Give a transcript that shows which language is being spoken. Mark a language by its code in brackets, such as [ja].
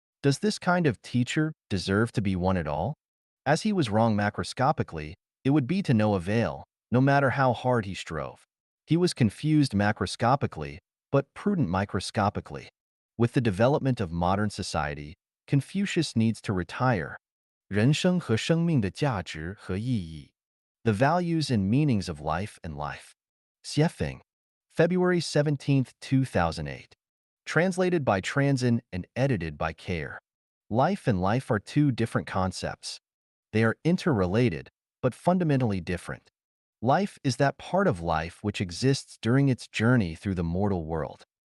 [en] Does this kind of teacher deserve to be one at all? As he was wrong macroscopically, it would be to no avail, no matter how hard he strove. He was confused macroscopically, but prudent microscopically. With the development of modern society, Confucius needs to retire. [zh] 人生和生命的价值和意义. [en] The values and meanings of life and life. Xiefeng, February 17th, 2008. Translated by Transin and edited by Care. Life and life are two different concepts. They are interrelated, but fundamentally different. Life is that part of life which exists during its journey through the mortal world.